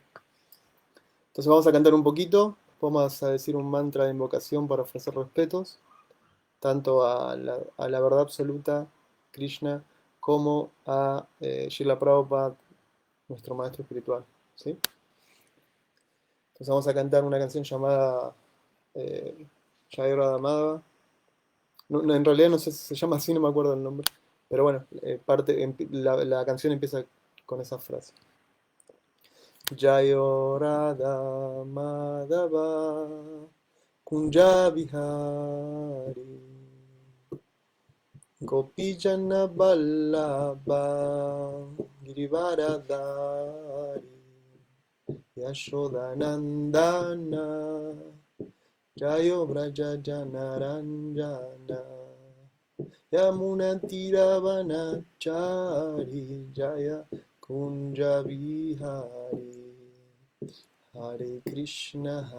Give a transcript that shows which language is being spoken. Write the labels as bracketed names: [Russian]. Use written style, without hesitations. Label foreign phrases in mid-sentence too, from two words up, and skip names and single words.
[Spanish] Entonces vamos a cantar un poquito, vamos a decir un mantra de invocación para ofrecer respetos, tanto a la verdad absoluta, Krishna, como a Srila Prabhupada, nuestro maestro espiritual. ¿Sí? Entonces vamos a cantar una canción llamada eh, Jai Radha Madhava. En realidad no sé si se llama así, no me acuerdo el nombre, pero bueno, la canción empieza con esa frase. [Sanskrit] जयो राधा माधव कुञ्ज बिहारी गोपीजन वल्लभ गिरिवरधारी यशोदानन्दन जयो ब्रज जनरञ्जन यमुना तीरवनचारी जय कुञ्ज विहारी हरे कृष्ण